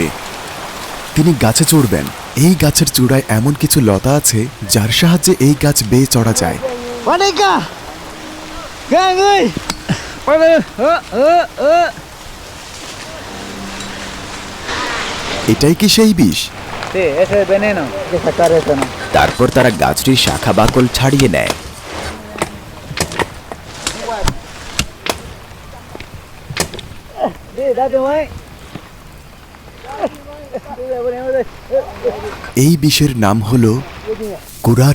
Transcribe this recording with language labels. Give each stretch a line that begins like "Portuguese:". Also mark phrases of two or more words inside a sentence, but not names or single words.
Bangla: তিনি গাছে চড়বেন। এই গাছের চূড়ায় এমন কিছু লতা আছে যার সাহায্যে এই গাছ বেয়ে চড়া যায়। Waneka! Gang ơi! এটাই কি সেই বিষ?
Spanish: Sí, ese es veneno. Hay que sacar eso, ¿no?
Bangla: তারপর তারা গাছটির শাখা বাকল ছাড়িয়ে নেয়।
Spanish: Sí, date, güey.
Bangla: এই বিষের নাম হলো কুরার।